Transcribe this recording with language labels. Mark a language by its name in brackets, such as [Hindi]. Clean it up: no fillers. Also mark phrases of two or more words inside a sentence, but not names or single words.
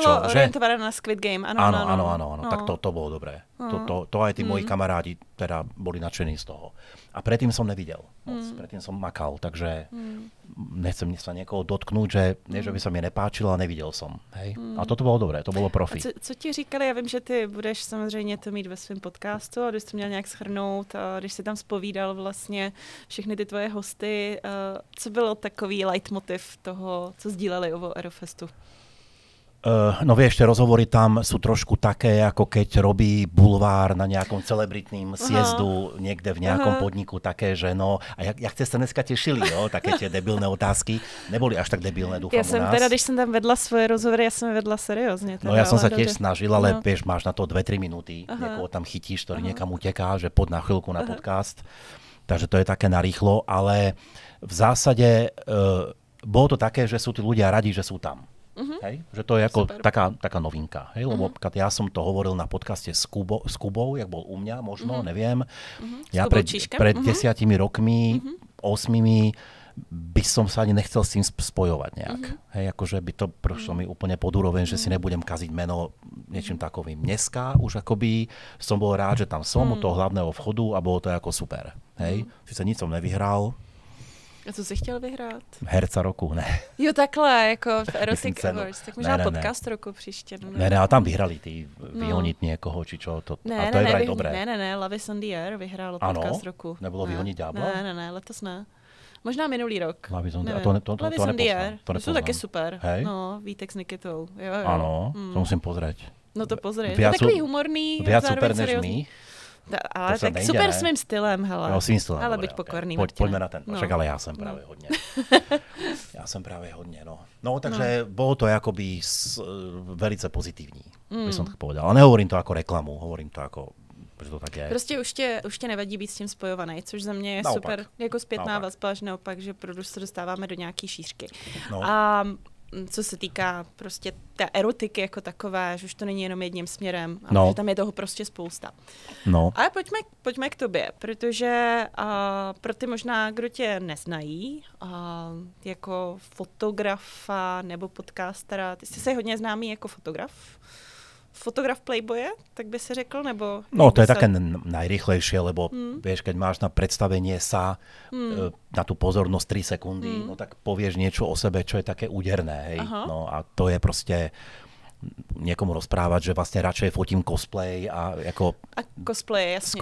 [Czech] To bylo orientované na Squid Game, áno. [Slovak] Tak to bolo dobré. To aj tí moji kamarádi teda boli nadšení z toho. A predtým som nevidel moc, predtým som makal, takže nechcem sa niekoho dotknúť, že nie, že by sa mi nepáčilo a neviděl som. Hej? A toto bolo dobré, to bolo profi. [Czech] Co ti říkali, já vím, že ty budeš samozřejmě to mít ve svém podcastu a když jsi to měl nějak shrnout a když jsi tam zpovídal vlastně všechny ty tvoje hosty, co bylo takový leitmotiv toho, co sdíleli o Aerofestu? [Slovak] No vieš, tie rozhovory tam sú trošku také, ako keď robí bulvár na nejakom celebritným sjezdu niekde v nejakom podniku, také, že no, a jak ste sa dneska tešili, jo? Také tie debilné otázky. Neboli až tak debilné, dúfam, [Czech] Já jsem teda, když jsem tam vedla svoje rozhovory, já jsem je vedla seriózně. [Slovak] No ja som sa tiež snažil, ale vieš, máš na to 2-3 minúty, niekoho tam chytíš, ktorý niekam uteká, že poď na chvíľku na podcast. Takže to je také narýchlo, ale v zásade bolo to také, že sú tí ľudia radi, že sú tam. Hej? Že to je ako taká novinka. Hej? Lebo ja som to hovoril na podcaste s Kubou, jak bol u mňa, možno, neviem. Ja pred 10 rokmi, 8 by som sa ani nechcel s tým spojovať nejak. Hej, akože by to prošlo mi úplne pod úroveň, že si nebudem kaziť meno niečím takovým. Dneska už akoby som bol rád, že tam som u toho hlavného vchodu a bolo to ako super. Hej, sice nic som nevyhral. [Czech] A co jsi chtěl vyhrát? [Slovak] Herca roku, ne. [Czech] Jo, takhle, jako v Erotic Awards. Tak možná podcast roku příště. Ne, [Slovak] ale tam vyhrali ty vyhoniť niekoho, či čo. To je vraj dobré. [Czech] Ne, Love is on the Air vyhrálo podcast roku. Nebylo vyhoniť ďábla? Ne, letos ne. Možná minulý rok. To nepoznám. To jsou taky super. [Slovak] Hej? [Czech] No, Vítek s Nikitou. Jo. [Slovak] Áno, to musím pozrieť. [Czech] No to pozrie. To je takový humorný. [Slovak] Viac super než my. [Czech] Ale tak super svým stylem, hele. No, svým stylem. Ale buď pokorný. [Slovak] Poďme na ten. Však ale ja som práve hodne. No, takže bolo to akoby velice pozitívní, by som tak povedal. Ale nehovorím to ako reklamu, hovorím to ako, že to tak je. [Czech] Prostě už tě nevadí být s tím spojovaný, což za mě je naopak. Super jako zpětná vazba, že naopak, že se dostáváme do nějaký šířky. No. A co se týká prostě té erotiky jako takové, že už to není jenom jedním směrem, ale že tam je toho prostě spousta. No. Ale pojďme k tobě, protože pro ty možná, kdo tě neznají, jako fotografa nebo podcastera, ty jsi hodně známý jako fotograf Playboye, tak by si řekl, nebo... [Slovak] No, to je také najrýchlejšie, lebo vieš, keď máš na predstavenie sa na tú pozornosť 3 sekundy, no tak povieš niečo o sebe, čo je také úderné, hej. No a to je proste niekomu rozprávať, že vlastne radšej fotím cosplay a ako... A cosplay, jasne.